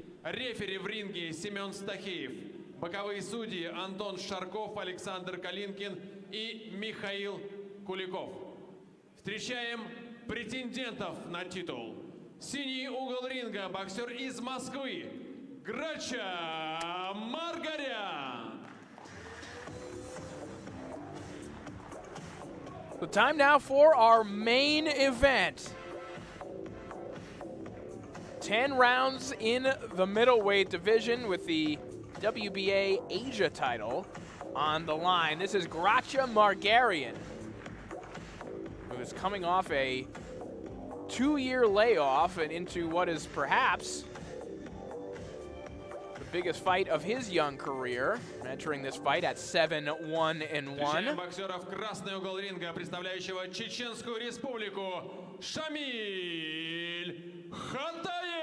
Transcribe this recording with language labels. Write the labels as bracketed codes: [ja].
[ru] Рефери в ринге Семен Стахеев. Боковые судьи Антон Шарков, Александр Калинкин и Михаил Куликов. Встречаем претендентов на титул. Синий угол ринга, боксер из Москвы, Грача Маргарян. [en] The time now for our main event. 10 rounds in the middleweight division with the WBA Asia title on the line. This is Gratcha Margarian, who is coming off a 2-year layoff and into what is perhaps the biggest fight of his young career, entering this fight at 7-1-1. [ru] Боксера в красный угол ринга, представляющего Чеченскую Республику, Шамиль Хантаев.